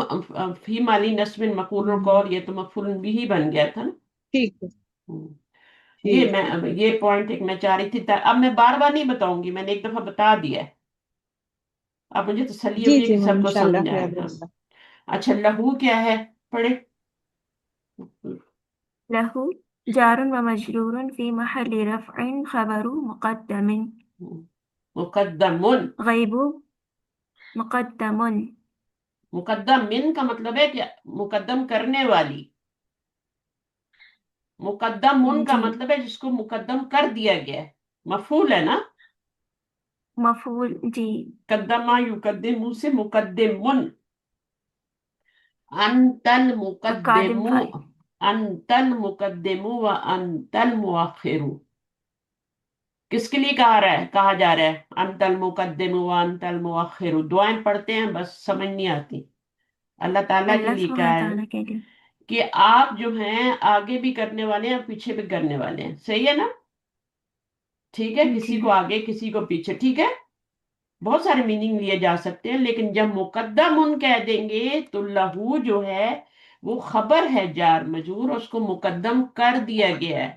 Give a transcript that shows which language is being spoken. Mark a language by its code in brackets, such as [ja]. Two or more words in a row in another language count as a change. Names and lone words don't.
[ar] في محل نصب مقول [hi] हम्म। कौल, ये तो [ar] مفعولا به [hi] बन गया था ना। ठीक है। ये ठीक मैं है। अब ये पॉइंट एक मैं चाह रही थी, अब मैं बार बार नहीं बताऊंगी, मैंने एक दफा बता दिया है। अब मुझे तसल्ली जी होगी जी, कि वो सबको इंशाल्लाह समझ आए। याद हाँ। रहेगा। अच्छा लहू क्या है? पढ़े। [ar] له جار و مجرور في محل رفع خبر مقدم. [hi] मुकद्दमुन। [ar] غيب مقدم. [hi] मुकद्दम मिन का मतलब है कि मुकद्दम करने वाली। मुकद्दम मुन का जी, मतलब है जिसको मुकद्दम कर दिया गया है। मफूल है ना। मफ़ूल जी। [ar] قدم يقدم [hi] से मुकद्दिमुन। अंतल कादिम मुकद्दिमु। फाइल। [ar] أنت المقدم و أنت المؤخر. [hi] किसके लिए कहा रहा है, कहा जा रहा है [ar] أنت المقدم و أنت المؤخر? [hi] दुआएं पढ़ते हैं बस समझ नहीं आती। अल्लाह ताला के अल्लाह लिए कहा सुब्हानहू है तआला के लिए। कि आप जो हैं आगे भी करने वाले हैं पीछे भी करने वाले हैं, सही है ना? ठीक है, जी किसी को आगे किसी को पीछे, ठीक है। बहुत सारे मीनिंग लिए जा सकते हैं, लेकिन जब मुकद्दम उन कह देंगे तो लहू जो है वो खबर है [ar] جار مجرور, [hi] उसको मुकद्दम कर दिया गया है।